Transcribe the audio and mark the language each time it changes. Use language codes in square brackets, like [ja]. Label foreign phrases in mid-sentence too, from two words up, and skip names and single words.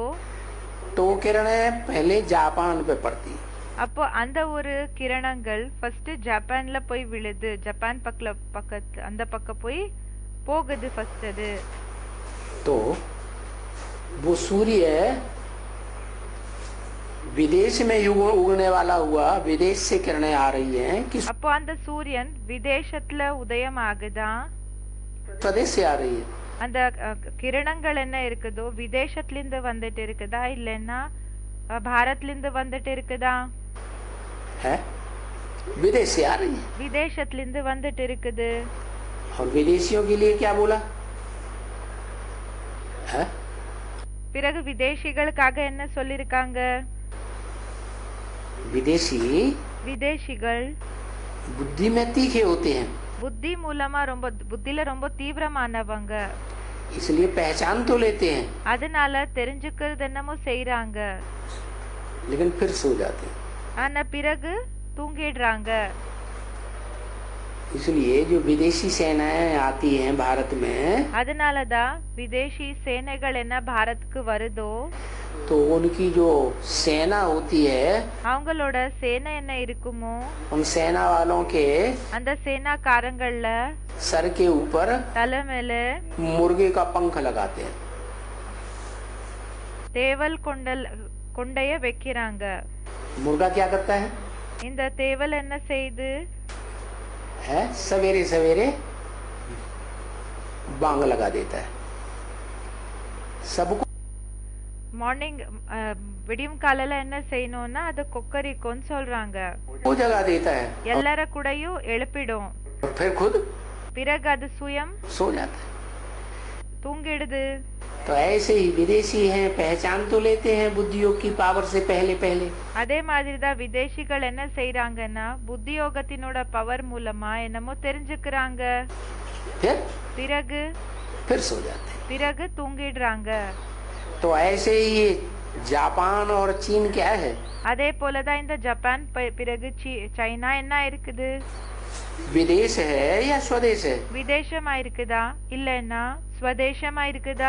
[hi] तो किरणें पहले जापान पे पड़ती है. [ta] அப்போ அந்த ஒரு கிரணங்கள் ஃபர்ஸ்ட் ஜப்பான்ல போய் விழுது, ஜப்பான் பக்கத்து அந்த பக்கம் போய் போகுது ஃபர்ஸ்ட் அது. [hi] तो वो सूर्य विदेश में उगने वाला हुआ, विदेश से किरणें आ रही हैं कि [ta] அப்போ அந்த சூரியன் விதேசத்துல உதயம் ஆகுதா, [hi] स्वदेश से आ रही है. [ta] அந்த கிரணங்கள் என்ன இருக்குதோ விதேசத்திலிருந்து வந்துட்டு இருக்குதா இல்லைன்னா பாரத்லிருந்து வந்துட்டு இருக்குதா? [hi] है विदेश से आ रही है. [ta] விதேசத்திலிருந்து வந்துட்டு இருக்குது. [hi] और विदेशियों के लिए क्या बोला है? [ta] பிறகு விதேசிகளுக்காக என்ன சொல்லிருக்காங்க? [hi] विदेशिகள் बुद्धि में तीखे होते हैं, [ta] புத்தி மூலமா புத்தில ரொம்ப தீவிரமானவங்க, [hi] इसलिए पहचान तो लेते हैं, [ta] அதனால தெரிஞ்சுக்கிறது என்னமோ செய்யறாங்க, [hi] लेकिन फिर सो जाते हैं. [ta] ஆனா பிறகு தூங்கிடுறாங்க. [hi] इसलिए जो विदेशी सेनाएं आती हैं भारत में, [ta] அதனாலதான் விதேசி சேனைகள் என்ன பாரத்க்கு வருதோ, [hi] तो उनकी जो सेना होती है, [ta] அவங்களோட சேனை என்ன இருக்குமோ, [hi] उन सेना वालों के [ta] அந்த சேனாக்காரங்கள்ல [hi] सर के ऊपर [ta] தலை மேல [hi] मुर्गे का पंख लगाते हैं. [ta] தேவல் கொண்டைய வைக்கிறாங்க. [hi] मुर्गा क्या करता है? [ta] இந்த தேவல் என்ன செய்து [hi] है सवेरे सवेरे बांग लगा देता है सबको. [ta] மார்னிங் விடியும் காலையில என்ன செய்யணும்னா அது கொக்கரிக்கோன்னு சொல்றாங்க, [hi] वो जगा देता है, [ta] எல்லார கூடயும் எழுப்பிடும். [hi] और फिर खुद [ta] பிறகு அது சுயம் [hi] सो जाता है. [ta] தூங்கிடுது. [hi] तो ऐसे ही विदेशी हैं, पहचान तो लेते हैं बुद्धियों की पावर से पहले पहले. [ta] அதே மாதிரிதான் விதேசிகள் என்ன செய்யறாங்கன்னா புத்தியோகத்தினோட பவர் மூலமா என்னமோ தெரிஞ்சுக்கிறாங்க, பிறகு [hi] फिर सो जाते हैं. [ta] பிறகு தூங்கிடுறாங்க. [hi] तो ऐसे ही ये जापान और चीन क्या है? [ta] அதே போலதான் இந்த ஜப்பான் பிறகு சைனா என்ன இருக்குது? [hi] विदेश है या स्वदेश है? [ta] விதேசமா இருக்குதா இல்லன்னா ஸ்வதேசமா இருக்குதா?